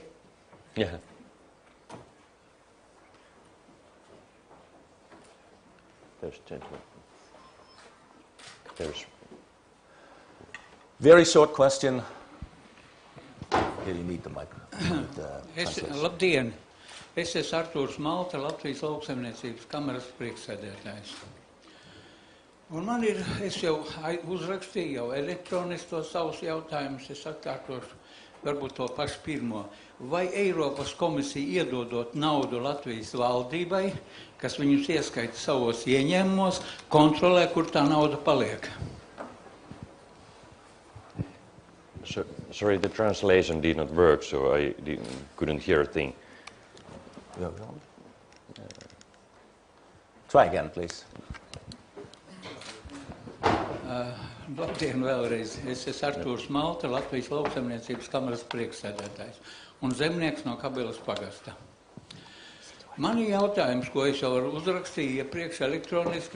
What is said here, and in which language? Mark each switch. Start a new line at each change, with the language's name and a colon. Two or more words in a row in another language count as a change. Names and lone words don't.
English: Yeah. There's a gentleman. There's. Very short question. Here you need the microphone.
Latvian: Labdien! Es esmu Artūrs Malta, Latvijas lauksaimniecības kameras priekšsēdētājs. Un man ir, es jau uzrakstīju jau elektroniski tos savus jautājumus, es atkārtošu varbūt to pašu pirmo. Vai Eiropas komisija iedodot naudu Latvijas valdībai, kas viņus ieskaita savos ieņēmumos, kontrolē, kur tā nauda paliek?
English: Sorry, the translation did not work, so I couldn't hear a thing. Try again, please.
Latvian: Labdien vēlreiz. Es esmu Artūrs Malta, Latvijas lauksaimniecības kameras priekšsēdētājs un zemnieks no Kabeles pagasta. Man ir jautājums, ko es jau uzrakstīju iepriekš elektroniski.